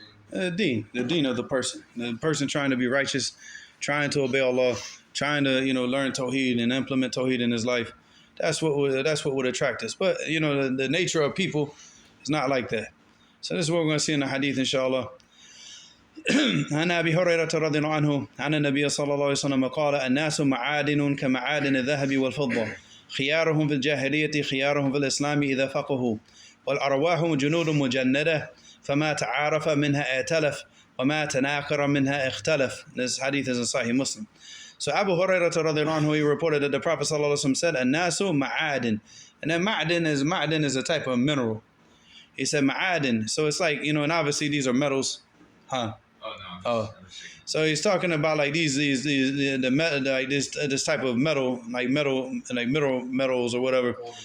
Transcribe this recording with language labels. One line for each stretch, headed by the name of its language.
English: The deen of the person trying to be righteous, trying to obey Allah, trying to learn Tawheed and implement Tawheed in his life. That's what would attract us. But the nature of people is not like that. So this is what we're going to see in the Hadith, inshallah.
Arabic: عن أبي هريرة رضي الله عنه عن النبي صلى الله عليه وسلم قال الناس معادن كمعادن الذهب والفضة خيارهم في الجاهلية خيارهم في الإسلام إذا فقهوا والأرواح جنود مجندة فما تعارف منها ائتلف وما تناكر منها اختلف.
English: This hadith is in Sahih Muslim. So Abu Hurairah radiallahu anhu, he reported that the Prophet sallallahu alaihi wasallam said,
Arabic: "An-nasu ma'adin,"
English: and then ma'adin is a type of mineral. He said ma'adin, so it's like and obviously these are metals, huh? Oh, so he's talking about like these like this type of metal, like mineral metals or whatever.